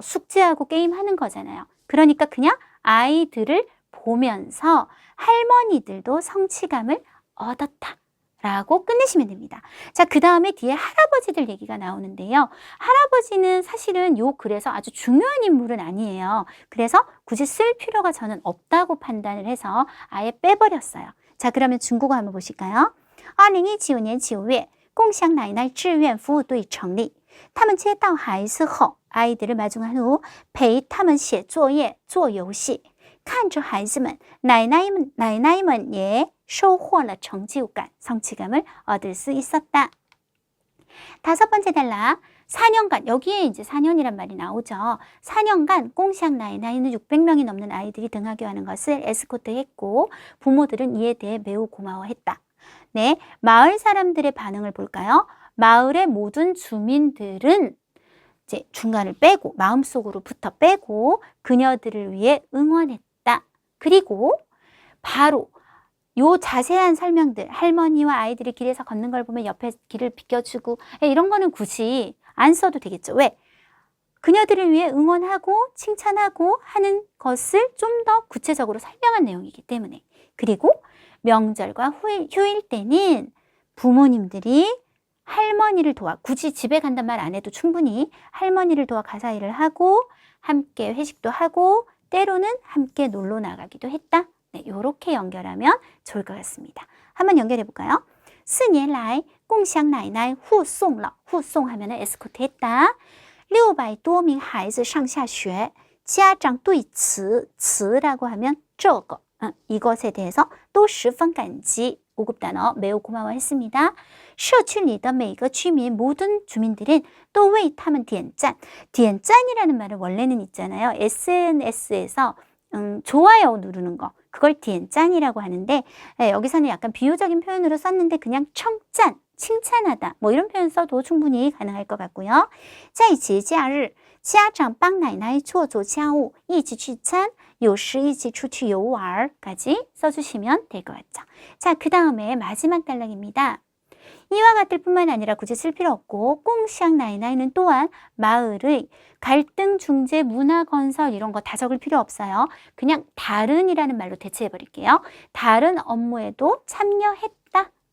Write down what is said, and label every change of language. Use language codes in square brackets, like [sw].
[ko] 숙제하고 게임하는 거잖아요. 그러니까 그냥 아이들을 보면서 할머니들도 성취감을 얻었다. 라고 끝내시면 됩니다. 자, 그 다음에 뒤에 할아버지들 얘기가 나오는데요. 할아버지는 사실은 요 글에서 아주 중요한 인물은 아니에요. 그래서 굳이 쓸 필요가 저는 없다고 판단을 해서 아예 빼버렸어요. 자, 그러면 중국어 한번 보실까요? [zh] 2019年9月共享奶奶志愿服务队成立他们接到孩子后 [ko] 아이들을 마중한 후 [zh] 陪他们写作业做游戏看着孩子们奶奶们也收获了成就感, [ko] 성취감을 얻을 수 있었다. 5번째 단락, 4년간, 여기에 이제 4년이란 말이 나오죠. 4년간 꽁시앙 나이나이는 600명이 넘는 아이들이 등하교하는 것을 에스코트했고 부모들은 이에 대해 매우 고마워했다. 네, 마을 사람들의 반응을 볼까요? 마을의 모든 주민들은 이제 중간을 빼고 마음속으로부터 빼고 그녀들을 위해 응원했다. 그리고 바로 요 자세한 설명들, 할머니와 아이들이 길에서 걷는 걸 보면 옆에 길을 비켜주고 이런 거는 굳이 안 써도 되겠죠. 왜? 그녀들을 위해 응원하고 칭찬하고 하는 것을 좀 더 구체적으로 설명한 내용이기 때문에. 그리고 명절과 휴일 때는 부모님들이 할머니를 도와, 굳이 집에 간단 말 안 해도 충분히 할머니를 도와 가사 일을 하고 함께 회식도 하고 때로는 함께 놀러 나가기도 했다. 네, 이렇게 연결하면 좋을 것 같습니다. 한번 연결해 볼까요? [zh] 4年来共享奶奶护送了，护送 하면은 [ko] 에스코트 했다. [zh] 600多名孩子上下学，家长对此라고 하면 这个 [ko] 이것에 대해서 또 [zh] 十分感激 [ko] 5급 단어 매우 고마워했습니다. [zh] 社区里的每个居民 [ko] 모든 주민들은 [zh] 또为他们点赞. [ko] 点赞이라는 말은 원래는 있잖아요. SNS에서 좋아요 누르는 거. 그걸 点赞이라고 하는데 여기서는 약간 비유적인 표현으로 썼는데 그냥 청짠, 칭찬하다 뭐 이런 표현 써도 충분히 가능할 것 같고요. [zh] 在节假日家长帮奶奶做家务一起聚餐有时一起出去游玩 [ko] 까지 써주시면 될 것 같죠. 자, 그 다음에 마지막 단락입니다. 이와 같을 뿐만 아니라 굳이 쓸 필요 없고 꽁샹 나이나이는 또한 마을의 갈등 중재 문화 건설 이런 거 다 적을 필요 없어요. 그냥 다른이라는 말로 대체해 버릴게요. 다른 업무에도 참여했다.